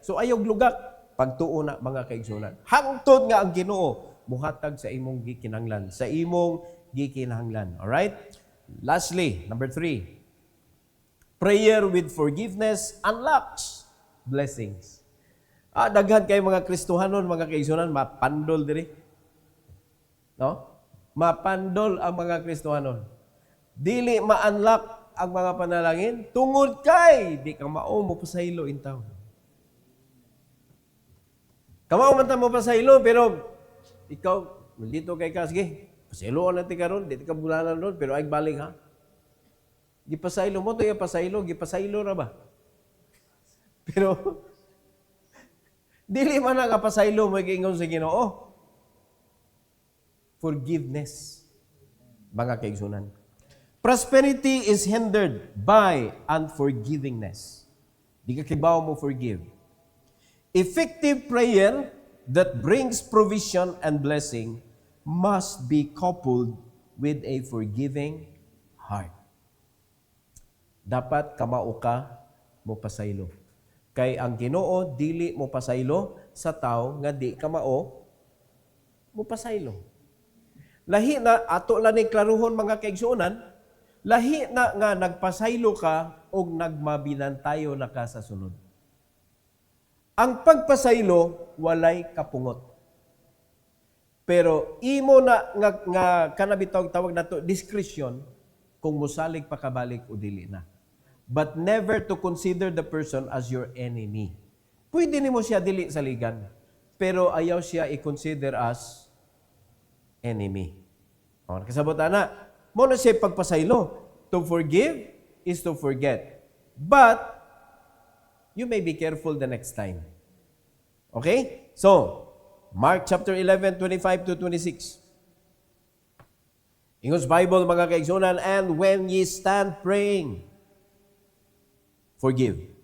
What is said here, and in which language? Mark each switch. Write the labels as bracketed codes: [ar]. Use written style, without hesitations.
[ceb] So ayog lugak pagtuo na mga kaigsunan. Hangtod nga ang Ginoo muhatag sa imong gikinahanglan, sa imong gikinahanglan. [en] Alright? Lastly, number 3. Prayer with forgiveness unlocks blessings. [ceb] Daghan kay mga Kristohanon, mga kaigsunan, mapandol diri. No? Mapandol ang mga Kristohanon. Dili ma-unlock ang mga panalangin tungod kay di ka mao mo pasaylo in town. Kamao man ta mo pasaylo pero ikaw dito kay ka sige, pasayloan natin karon, di ka bulanan ron pero ay balik ha. Gipasaylo mo to yung pasaylo, gipasaylo ra ba? Pero dili man nga pasaylo mo giingon sa Ginoo. Forgiveness mga kaigsunan. [en] Prosperity is hindered by unforgivingness. [ceb] Di ka kibaw mo forgive. [en] Effective prayer that brings provision and blessing must be coupled with a forgiving heart. [ceb] Dapat kamao ka mo pasaylo. Kay ang Ginoo dili mo pasaylo sa tao nga di kamao mo pasaylo. Lahi na ato lang ni klaruhon mga kaigsuonan. Lahi na nga nagpasaylo ka o nagmabinantayo na ka sa sunod. Ang pagpasaylo, walay kapungot. Pero imo na nga kanabitaw tawag na to, discretion, kung musalig pa kabalik o dili na. [en] But never to consider the person as your enemy. [ceb] Pwede nimo siya dili saligan, pero ayaw siya i-consider [en] as enemy. [ceb] Kasabot na, mo na siya pagpasaylo. [en] To forgive is to forget. But, you may be careful the next time. Okay? So, Mark chapter 11, 25 to 26. [ceb] Ingos Bible, mga kaigsunan, [en] and when ye stand praying, forgive.